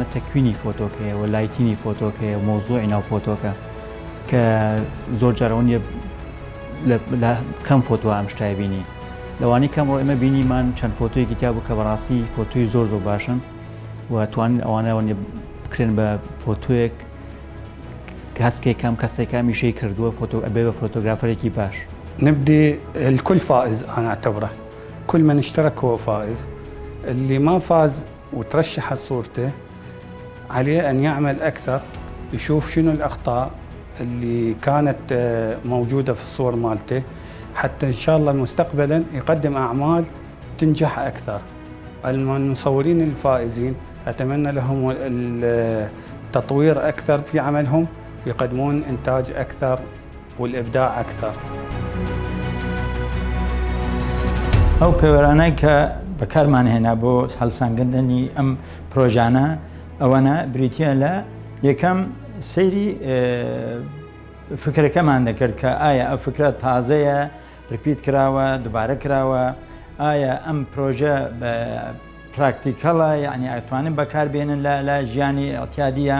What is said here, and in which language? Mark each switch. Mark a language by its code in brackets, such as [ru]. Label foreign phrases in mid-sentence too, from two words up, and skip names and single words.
[ckb] تەکوینی فۆتۆکەیە و لایتینی فۆتۆکەیە و مۆزوعی ناو فۆتۆکە کە زۆر جارەوە نیە لە کەم فۆتۆ ئەم شتای بینی لەوانی کەم ڕۆ ئێمە بینیمان چەند فۆتۆیەکی تیا بوو کە بەڕاستی فۆتۆی زۆر باشن و توانین ئەوانەوە بکرێن بە فۆتۆیەک هەسکێک کەم کەسێک هەمیشەی کردووە فۆتۆ ئەبێ بە فۆتۆگرافەرێکی باش. [ar] نبدي الكل فائز أنا أعتبره كل من اشترك هو فائز اللي ما فاز وترشحت صورته عليه أن يعمل أكثر يشوف شنو الأخطاء اللي كانت موجودة في الصور مالته حتى إن شاء الله مستقبلا يقدم أعمال تنجح أكثر. المصورين الفائزين أتمنى لهم التطوير أكثر في عملهم يقدمون إنتاج أكثر والإبداع أكثر. [ckb] ئەو پێوەرانەی کە بەکارمان هێنا بۆ هەڵسانگرتنی ئەم پرۆژانە ئەوەنە بریتە لە یەکەم سەیری فکرەکەمان دەکرد کە ئایا ئەو فکرە تازەیە ریپیت کراوە دووبارە کراوە ئایا ئەم پرۆژە پراکتیکەڵە یعنی ئەتوانن بەکاربێنن لە ژیانی ئەتیادیە.